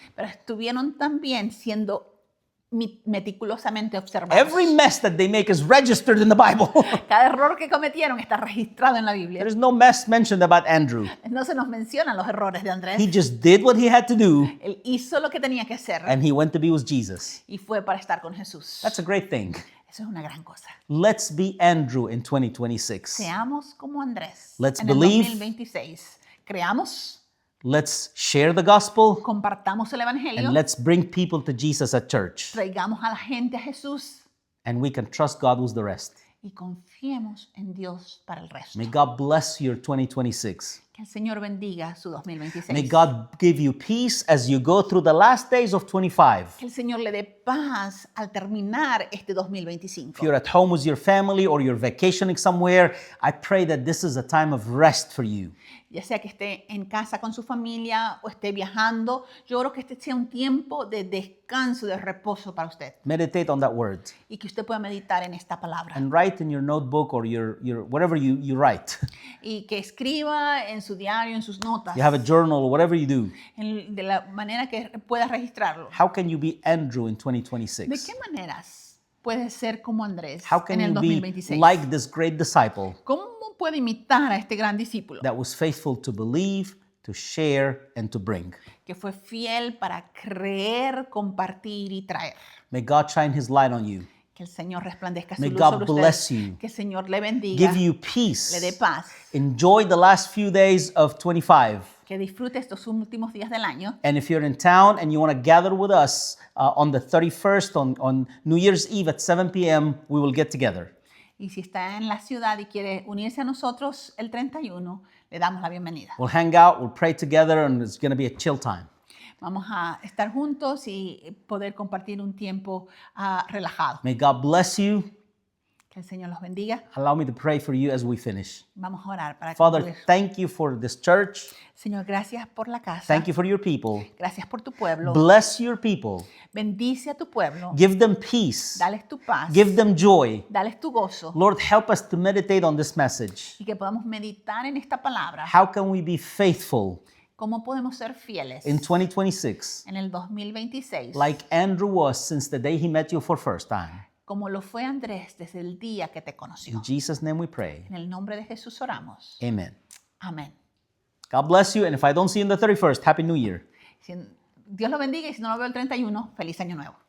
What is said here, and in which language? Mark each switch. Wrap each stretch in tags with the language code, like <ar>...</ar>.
<es>pero estuvieron también siendo meticulosamente observados.</es> <en>Every mess that they make is registered in the Bible.</en> <es>Cada error que cometieron está registrado en la Biblia.</es> <en>There is no mess mentioned about Andrew.</en> <es>No se nos mencionan los errores de Andrés.</es> <en>He just did what he had to do,</en> <es>Él hizo lo que tenía que hacer</es> <en>and he went to be with Jesus.</en> <es>y fue para estar con Jesús.</es> <en>That's a great thing.</en> <es>Eso es una gran cosa.</es> <en>Let's be Andrew in 2026.</en> <es>Seamos como Andrés.</es> <en>Let's</en> <es>en el</es> <en>believe.</en> <es>2026. Creamos,</es> <en>Let's share the gospel,</en> <es>compartamos el evangelio,</es> <en>and let's bring people to Jesus at church.</en> <es>traigamos a la gente a Jesús</es> <en>And we can trust God with the rest.</en> <es>y confiemos en Dios para el resto.</es> <en>May God bless your 2026.</en> <es>Que el Señor bendiga su 2026.</es> <en>May God give you peace as you go through the last days of 25.</en> <es>Que el Señor le dé paz al terminar este</es> <en>If</en> <es>2025.</es> <en>you're at home with your family or you're vacationing somewhere, I pray that this is a time of rest for you.</en> <es>Ya sea que esté en casa con su familia o esté viajando, yo creo que este sea un tiempo de descanso, de reposo para usted.</es> <en>Meditate on that word</en> <es>Y que usted pueda meditar en esta palabra.</es> <en>and write in your notebook or your whatever you write.</en> <es>Y que escriba en su diario, en sus notas,</es> <en>You have a journal or whatever you do.</en> <es>de la manera que pueda registrarlo.</es> <en>How can you be Andrew in</en> <es>¿De</es> <en>2026?</en> <es>qué maneras puede ser como Andrés</es> <en>How can</en> <es>en el</es> <en>you be</en> <es>2026?</es> <en>like this great disciple</en> <es>¿Cómo puede imitar a este gran discípulo</es> <en>that was faithful to believe, to share, and to bring?</en> <es>que fue fiel para creer, compartir y traer?</es> <en>May God shine his light on you.</en> <es>Que el Señor resplandezca su</es> <en>May</en> <es>luz</es> <en>God</en> <es>sobre usted.</es> <en>bless you.</en> <es>Que el Señor le bendiga,</es> <en>Give you</en> <es>le dé</es> <en>peace.</en> <es>paz,</es> <en>Enjoy the last few days of 25.</en> <es>que disfrute estos últimos días del año.</es> <en>And if you're in town and you want to gather with us on the 31st, on New Year's Eve at 7 p.m., we will get together.</en> <es>Y si está en la ciudad y quiere unirse a nosotros el 31, le damos la bienvenida.</es> <en>We'll hang out, we'll pray together, and it's going to be a chill time.</en> <es>Vamos a estar juntos y poder compartir un tiempo relajado.</es> <en>May God bless you.</en> <es>Que el Señor los bendiga.</es> <en>Allow me to pray for you as we finish.</en> <es>Vamos a orar para</es> <en>Father,</en> <es>concluir.</es> <en>thank you for this church.</en> <es>Señor, gracias por la casa.</es> <en>Thank you for your people.</en> <es>Gracias por tu pueblo.</es> <en>Bless your people.</en> <es>Bendice a tu pueblo.</es> <en>Give them peace.</en> <es>Dales tu paz.</es> <en>Give them joy.</en> <es>Dales tu gozo.</es> <en>Lord, help us to meditate on this message.</en> <es>Y que podamos meditar en esta palabra.</es> <en>How can we be faithful</en> <es>¿Cómo podemos ser fieles</es> <en>in 2026</en> <es>en el 2026?</es> <en>like Andrew was since the day he met you for first time?</en> <es>Como lo fue Andrés desde el día que te conoció.</es> <en>In Jesus' name we pray.</en> <es>En el nombre de Jesús oramos.</es> <en>Amen.</en> <es>Amén.</es> <en>God bless you. And if I don't see you on the 31st, Happy New Year.</en> <es>Dios lo bendiga y si no lo veo el 31, feliz año nuevo.</es>